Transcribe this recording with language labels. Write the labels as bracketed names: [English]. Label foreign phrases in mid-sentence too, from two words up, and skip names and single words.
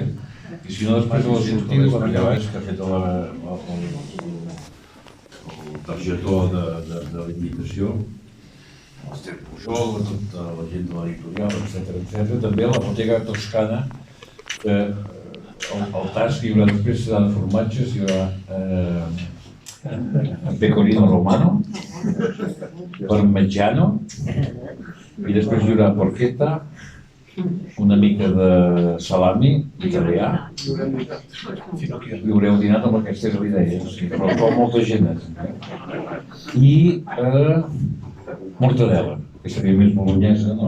[Catalan] I si no, després de la sortida, com ja vaig, que ha fet el targetó de la invitació, l'Ester Pujol, tota la gent de l'editorial, etc. També la Bottega Toscana, que el tas que hi haurà després serà de formatges, hi haurà pecorino romano, parmigiano, i després hi haurà porchetta, una mica de salami italià, i haureu dinat amb aquestes idees, però molta gent. I mortadela, que seria més bolognesa, no?